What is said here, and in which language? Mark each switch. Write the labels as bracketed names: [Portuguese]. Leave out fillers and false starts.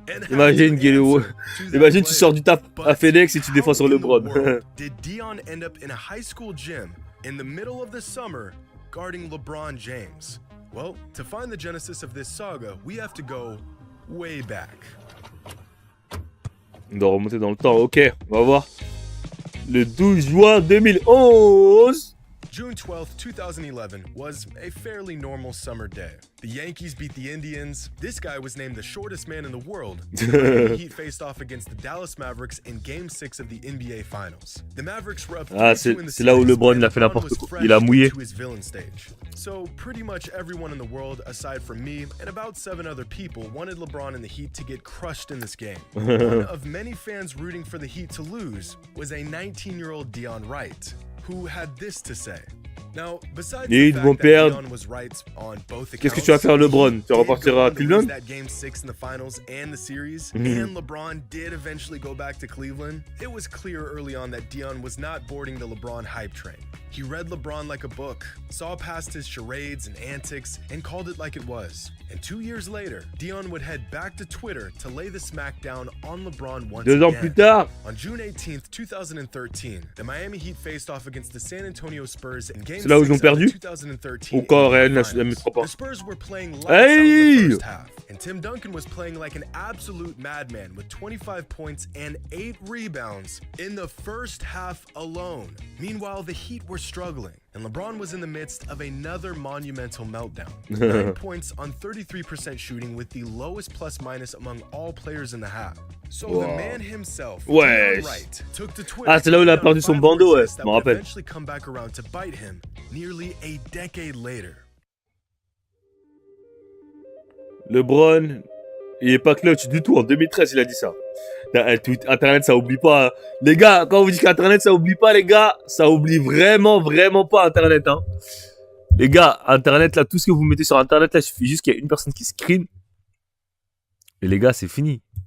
[French] Imagine, tu sors du taf à FedEx et tu défends sur LeBron. [English] Did Dion end up in a high school gym in the middle of the summer guarding LeBron James? Well, to find the genesis of this saga, we have to go way back. [French] On doit remonter dans le temps. Ok, on va voir. Le 12 juin 2011. [English] June 12th, 2011 was a fairly normal summer day. The Yankees beat the Indians. This guy was named the shortest man in the world. The Heat faced off against the Dallas Mavericks in Game 6 of the NBA Finals. The Mavericks were up 3-2 in the [French] c'est là où LeBron il a fait n'importe quoi. Il a mouillé. [English] So pretty much everyone in the world, aside from me and about 7 other people, wanted LeBron and the Heat to get crushed in this game. One of many fans rooting for the Heat to lose was a 19-year-old Dion Wright, who had this to say. Now, besides the fact that Dion was right on both accounts, [French] qu'est-ce que tu vas faire, LeBron? Tu repartiras à Cleveland? [English] That game 6 in the finals and the series, and LeBron did eventually go back to Cleveland. It was clear early on that Dion was not boarding the LeBron hype train. He read LeBron like a book, saw past his charades and antics, and called it like it was. And 2 years later, Dion would head back to Twitter to lay the smackdown on LeBron once again. [French] 2 ans plus tard. [English] On June 18th, 2013, the Miami Heat faced off against the San Antonio Spurs in Game 6 [French] là où ils ont perdu. 2013. Encore rien, la métro pas. [English] The Spurs were playing lights out in the first half, and Tim Duncan was playing like an absolute madman with 25 points and 8 rebounds in the first half alone. Meanwhile, the Heat were struggling, and LeBron was in the midst of another monumental meltdown. 9 points on 33% shooting with the lowest plus-minus among all players in the half. So the man himself, Dion Wright, took to Twitter. [French] Ah, c'est là où il a perdu son bandeau, ouais, je me rappelle. [English] Eventually come back around to bite him nearly a decade later. [French] LeBron, il est pas clutch du tout. En 2013, il a dit ça. Internet, ça oublie pas. Les gars, quand on vous dit qu'Internet, ça oublie pas, les gars, ça oublie vraiment, vraiment pas Internet. Hein. Les gars, Internet, là, tout ce que vous mettez sur Internet, là, il suffit juste qu'il y ait une personne qui screen. Et les gars, c'est fini.